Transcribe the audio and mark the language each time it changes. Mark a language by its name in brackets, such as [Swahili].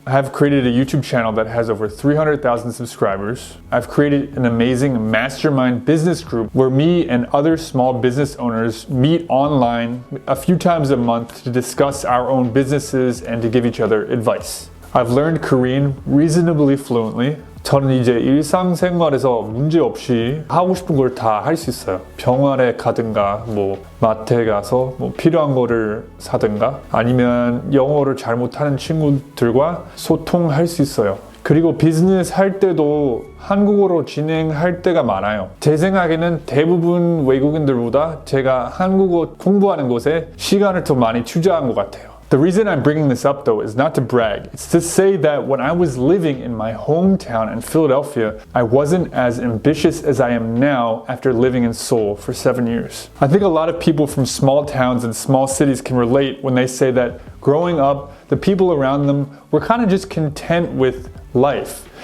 [English] I have created a YouTube channel that has over 300,000 subscribers. I've created an amazing mastermind business group where me and other small business owners meet online a few times a month to discuss our own businesses and to give each other advice. I've learned Korean reasonably fluently. [Korean] 저는 이제 일상생활에서 문제없이 하고 싶은 걸 다 할 수 있어요. 병원에 가든가 뭐 마트에 가서 뭐 필요한 거를 사든가 아니면 영어를 잘 못하는 친구들과 소통할 수 있어요. 그리고 비즈니스 할 때도 한국어로 진행할 때가 많아요. 제 생각에는 대부분 외국인들보다 제가 한국어 공부하는 것에 시간을 더 많이 투자한 것 같아요. [English] The reason I'm bringing this up though is not to brag. It's to say that when I was living in my hometown in Philadelphia, I wasn't as ambitious as I am now after living in Seoul for 7 years. I think a lot of people from small towns and small cities can relate when they say that growing up, the people around them were kind of just content with life.